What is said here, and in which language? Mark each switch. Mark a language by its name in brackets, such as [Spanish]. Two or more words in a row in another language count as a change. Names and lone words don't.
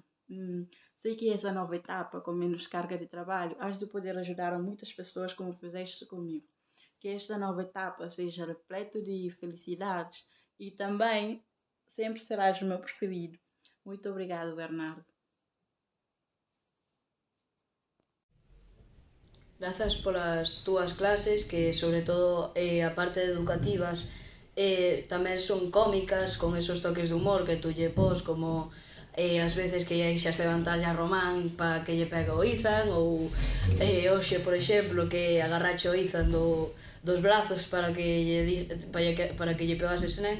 [Portuguese] Sei que essa nova etapa, com menos carga de trabalho, has de poder ajudar a muitas pessoas como fizeste comigo. Que esta nova etapa seja repleta de felicidades e também sempre serás o meu preferido. Muito obrigado, Bernardo. [Galician] Grazas polas túas clases, que sobre todo a parte de educativas tamén son cómicas, con esos toques de humor que tú lle pos, como as veces que deixas levantarlle a Román para que lle pegue o Izan, ou hoxe, por exemplo, que agarrache o Izan dos brazos para que lle pegase ese nen.